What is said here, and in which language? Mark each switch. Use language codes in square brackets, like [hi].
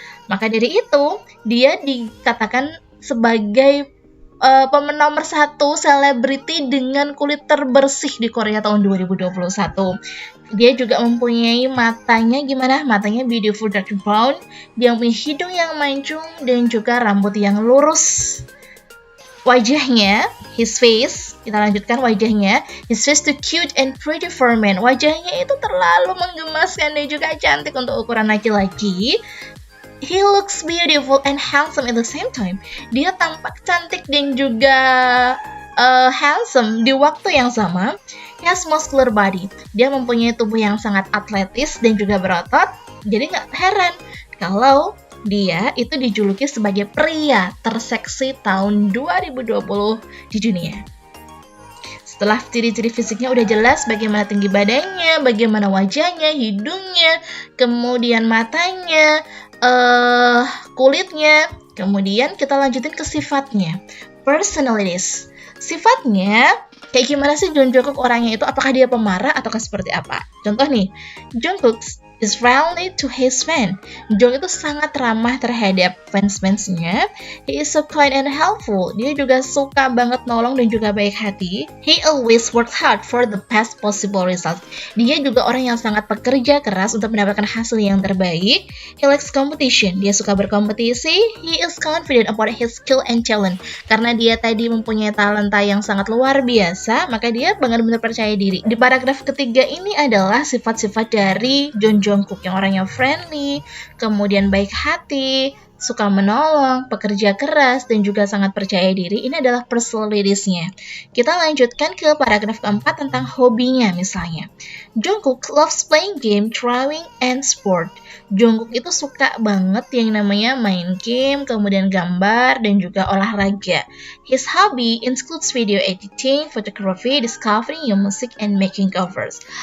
[id] Maka dari itu, dia dikatakan sebagai pemenang nomor 1 selebriti dengan kulit terbersih di Korea tahun 2021. Dia juga mempunyai matanya gimana? Matanya [en] beautiful dark brown, [id] dia punya hidung yang mancung dan juga rambut yang lurus. Wajahnya, [en] his face, [id] kita lanjutkan wajahnya. [en] His face too cute and pretty for men. [id] Wajahnya itu terlalu menggemaskan dan juga cantik untuk ukuran laki-laki. [en] He looks beautiful and handsome at the same time. [id] Dia tampak cantik dan juga handsome di waktu yang sama. [en] He has muscular body. [id] Dia mempunyai tubuh yang sangat atletis dan juga berotot. Jadi nggak heran kalau dia itu dijuluki sebagai pria terseksi tahun 2020 di dunia. Setelah ciri-ciri fisiknya udah jelas bagaimana tinggi badannya, bagaimana wajahnya, hidungnya, kemudian matanya, kulitnya. Kemudian kita lanjutin ke sifatnya. Personalities. Sifatnya, kayak gimana sih Jungkook orangnya itu? Apakah dia pemarah ataukah seperti apa? Contoh nih, [en] Jungkook is friendly to his fan. [id] Jung itu sangat ramah terhadap fans-fansnya. [en] He is so kind and helpful. [id] Dia juga suka banget nolong dan juga baik hati. [en] He always works hard for the best possible result. [id] Dia juga orang yang sangat pekerja keras untuk mendapatkan hasil yang terbaik. [en] He likes competition. [id] Dia suka berkompetisi. [en] He is confident about his skill and talent. [id] Karena dia tadi mempunyai talenta yang sangat luar biasa, maka dia benar-benar percaya diri. Di paragraf ketiga ini adalah sifat-sifat dari Jungkook yang orangnya friendly, kemudian baik hati, suka menolong, pekerja keras, dan juga sangat percaya diri. Ini adalah personalities-nya. Kita lanjutkan ke paragraf keempat tentang hobinya misalnya. [en] Jungkook loves playing game, drawing, and sport. [id] Jungkook itu suka banget yang namanya main game, kemudian gambar, dan juga olahraga. [en] His hobby includes video editing, photography, discovering new music, and making covers.